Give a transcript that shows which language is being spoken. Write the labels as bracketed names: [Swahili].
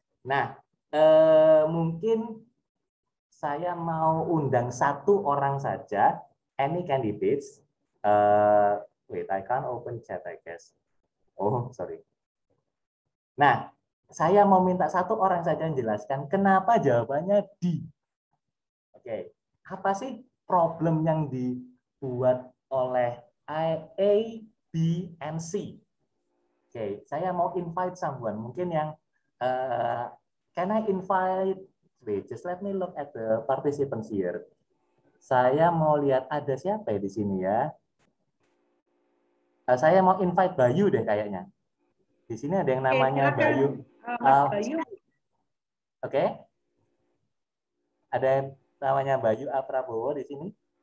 [Indonesian] Nah, mungkin saya mau undang satu orang saja. [English] Any candidates? Wait, I can't open chat, I guess. Oh, sorry. [Indonesian] Nah, saya mau minta satu orang saja menjelaskan kenapa jawabannya D. Oke, apa sih problem yang dibuat oleh A, B, and C? Oke, saya mau [English] invite someone. [Indonesian] Mungkin yang [English] can I invite? Wait, just let me look at the participants here. [Indonesian] Saya mau lihat ada siapa ya di sini ya. Saya mau invite Bayu deh kayaknya. Di sini ada yang namanya Bayu. Bayu. Oke. Ada yang namanya Bayu A. Prabowo di sini.